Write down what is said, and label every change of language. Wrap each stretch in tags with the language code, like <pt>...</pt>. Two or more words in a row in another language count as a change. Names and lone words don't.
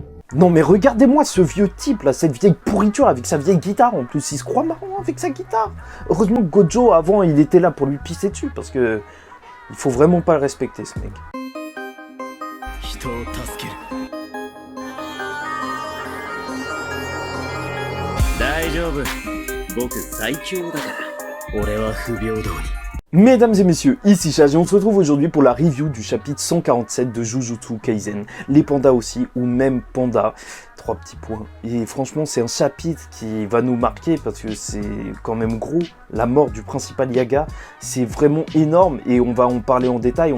<fr>Non mais regardez-moi ce vieux type là, cette vieille pourriture avec sa vieille guitare en plus, il se croit marrant avec sa guitare. Heureusement que Gojo avant il était là pour lui pisser dessus parce que il faut vraiment pas le respecter ce mec.</fr> <ja>人を助ける大丈夫僕最強だから俺は不平等に</ja> <fr>Mesdames et messieurs, ici Chaz et on se retrouve aujourd'hui pour la review du chapitre 147 de Jujutsu Kaisen. Les pandas aussi, ou même panda, 3 petits points. Et franchement, c'est un chapitre qui va nous marquer parce que c'est quand même gros. La mort du principal Yaga, c'est vraiment énorme et on va en parler en détail.</fr>